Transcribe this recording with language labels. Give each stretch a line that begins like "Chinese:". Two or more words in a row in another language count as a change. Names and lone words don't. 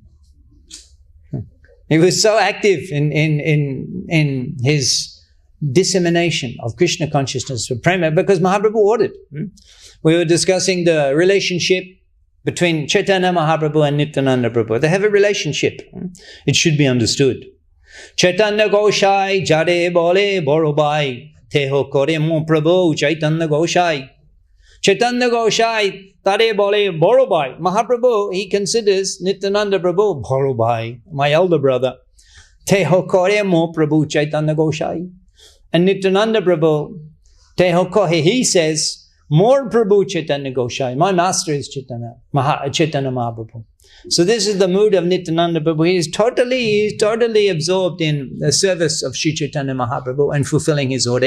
English: He was so active in his dissemination of Krishna consciousness for prema because Mahaprabhu ordered. We were discussing the relationship between Chaitanya Mahaprabhu and Nityananda Prabhu. They have a relationship. It should be understood.
Bangla: চৈতন্য গোসাঞি যারে বলে বড়ভাই তেঁহো করে মো প্রভু চৈতন্য গোসাঞি. চৈতন্য গোসাঞি তারে বলে বড় ভাই.
English: Mahaprabhu, he considers Nityananda Prabhu
Bangla: বড় ভাই,
English: my elder brother.
Bangla: তেঁহো করে মো প্রভু চৈতন্য গোসাঞি.
English: And Nityananda Prabhu,
Bangla: তেঁহো করে,
English: he says,
Bangla: মোর প্রভু চৈতন্য গোসাঞি.
English: My master is Chaitanya Mahaprabhu. So this is the mood of Nityananda Prabhu. He is totally absorbed in the service of Sri Chaitanya Mahaprabhu and fulfilling his order.